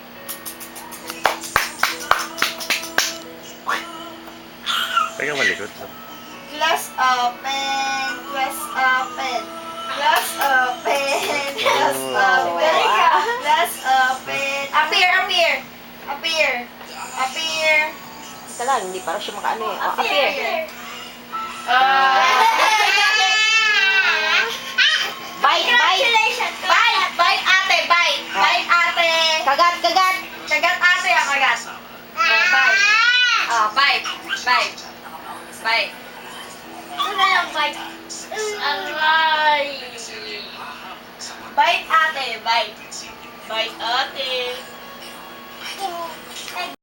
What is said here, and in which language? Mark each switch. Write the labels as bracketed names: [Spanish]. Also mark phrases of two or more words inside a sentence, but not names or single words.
[Filipino] Teka, malikot. [English] Glass open. Glass open. Glass open. Glass open. Glass open. Appear, appear. Appear. Appear. [Filipino] Ika lang, hindi para siya makaano eh. [English] Oh, appear. Bite, bite. Congratulations! Bite, bite ate, bite. Bite ate. [Filipino] Kagat, kagat. Kagat ate, kagat. [English] Bite. Bite. Bite. Bite. [Filipino] Ano na lang, [English] bite? Aray! Bite ate, bite. Bite ate.